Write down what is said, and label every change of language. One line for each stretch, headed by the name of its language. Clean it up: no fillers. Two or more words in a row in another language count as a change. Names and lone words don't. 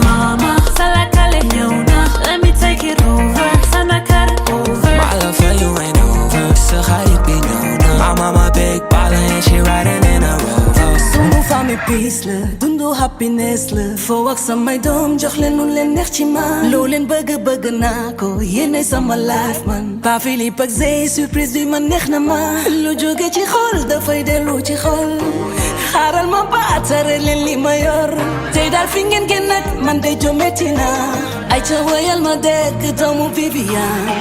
Wolof: Mama, salakale ñëw na
English: let me take it over
Wolof: sama kar over
English: my love for you ain't over
Wolof: sa xarit bi ñëw na mama
English: big balla and she riding in a Rover
Wolof: sunu famille peace la dundu happiness la foo wax samay doom jox leen lu leen neex ci man loo leen bëgg naa ko yéene sama life man ba Philippe ak Zé surprise bi man neex na ma lu jóge ci xol dafay dellu ci xol xaaral ma baatare leen li ma yor tey daal fi ngeen génn nag man day jometti na ay ca wayal ma dégg doomu Viviane